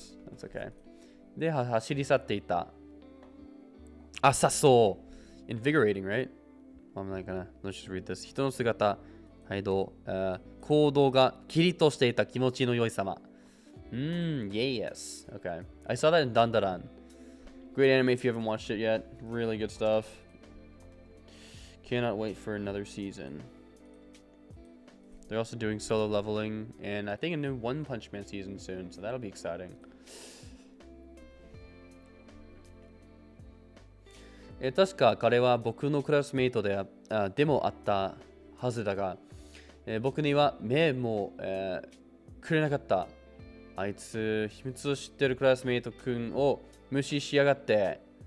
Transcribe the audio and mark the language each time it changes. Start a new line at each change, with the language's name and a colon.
English: That's okay.
Japanese: で、走り去っていた。さそう。
English: Invigorating, right? I'm not gonna. Let's just read this.
Japanese: 人の姿、行動がキリッとしていた気持ちの良い様。
English: Yes. Okay. I saw that in Dandaran. Great anime if you haven't watched it yet. Really good stuff. Cannot wait for another season. They're also doing solo leveling and I think a new One Punch Man season soon, so that'll be exciting.
Japanese: 確か彼は僕のクラスメイトでもあったはずだが、僕には目も、くれなかった。あいつ秘密を知ってるクラスメイト君を無視しやがって。